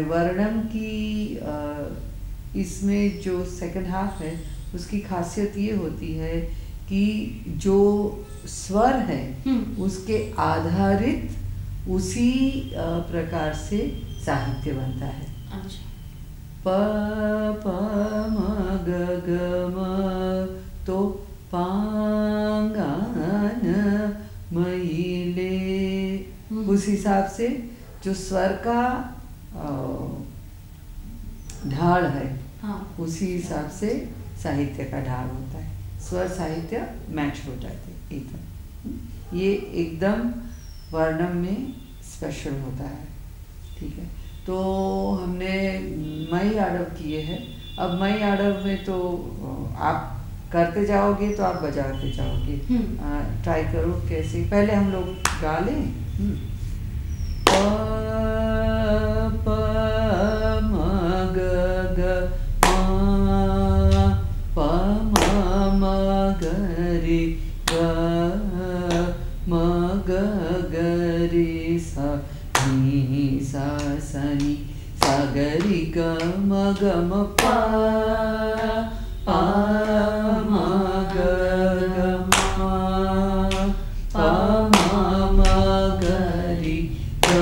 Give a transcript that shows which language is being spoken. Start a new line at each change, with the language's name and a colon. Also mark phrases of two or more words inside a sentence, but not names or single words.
Hindi: वर्णम की इसमें जो सेकंड हाफ है उसकी खासियत ये होती है कि जो स्वर है उसके आधारित उसी प्रकार से साहित्य बनता है। अच्छा। प प म ग ग म, तो पांगान मईले, उस हिसाब से जो स्वर का ढाल है, हाँ, उसी हिसाब से साहित्य का ढाल होता है। स्वर साहित्य मैच हो जाते एकदम। ये एकदम वर्णम में स्पेशल होता है। ठीक है, तो हमने मई आडव किए हैं। अब मई आडव में तो आप करते जाओगे तो आप बजाते जाओगे। ट्राई करो कैसे। पहले हम लोग गा लें। प प म ग ग म, प म म ग रे ग, म ग ग रे सा नी सा सा नी सा ग रे ग म ग म पा, पा म ग ग म, पा म म ग रे ग।